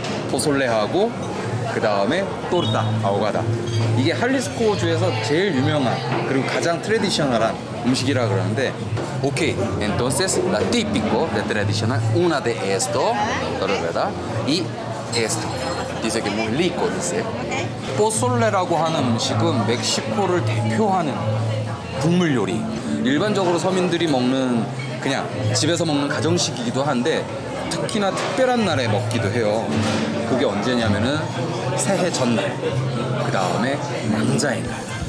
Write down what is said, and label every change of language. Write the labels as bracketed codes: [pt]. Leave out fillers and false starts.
[ko] 포솔레하고 그 다음에 또르타 아오가다. 이게 할리스코주에서 제일 유명한 그리고 가장 트레디셔널한 음식이라 그러는데. [es] Ok, entonces la típico de tradicional, una de esto, ¿verdad? Y esto. Dice que muy rico, dice. ¿Ok? [ko] 포솔레라고 하는 음식은 멕시코를 대표하는 국물 요리. 일반적으로 서민들이 먹는 그냥 집에서 먹는 가정식이기도 한데 특히나 특별한 날에 먹기도 해요. 그게 언제냐면은 새해 전날, 그 다음에 남자의 날.